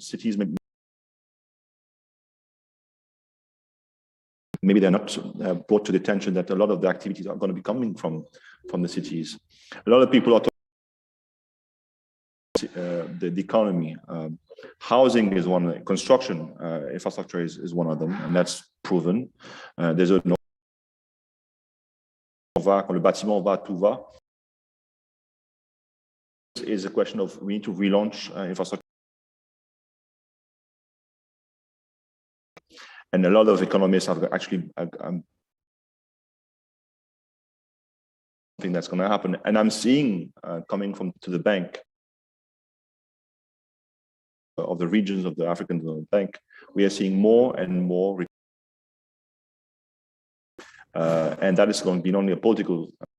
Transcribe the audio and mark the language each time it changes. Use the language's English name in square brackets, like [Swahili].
[English] Cities maybe they're not brought to the attention that a lot of the activities are going to be coming from the cities. A lot of people are talking about the economy. Housing is one. Construction infrastructure is one of them, and that's proven. There's a [French] quand le bâtiment va, tout va. [English] is a question of we need to relaunch infrastructure. And a lot of economists have actually think that's going to happen. And I'm seeing coming to the bank of the regions of the African Development Bank, we are seeing more and more, and that is going to be not only a political.